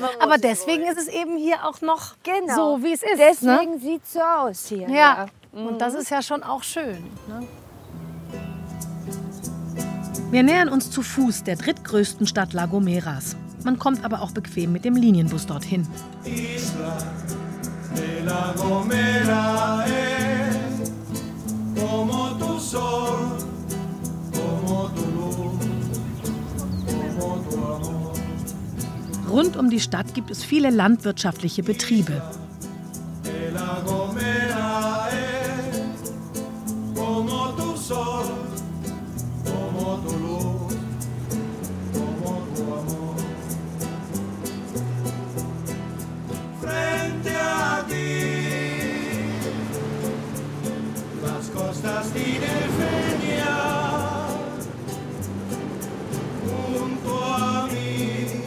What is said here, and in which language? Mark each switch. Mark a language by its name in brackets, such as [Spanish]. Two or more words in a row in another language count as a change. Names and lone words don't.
[German] Aber deswegen ist es eben hier auch noch so, wie es ist. Deswegen sieht es so aus hier. Ja, und das ist ja schon auch schön. Ne? Wir nähern uns zu Fuß der drittgrößten Stadt La Gomeras. Man kommt aber auch bequem mit dem Linienbus dorthin. [Spanish] De La Gomera es como tu sol, como tu luz, como tu amor. [German] Rund um die Stadt gibt es viele landwirtschaftliche Betriebe. [Spanish] De La Gomera es como tu sol, como tu luz, como tu amor. Frente a las costas tinerfeñas, junto a mí,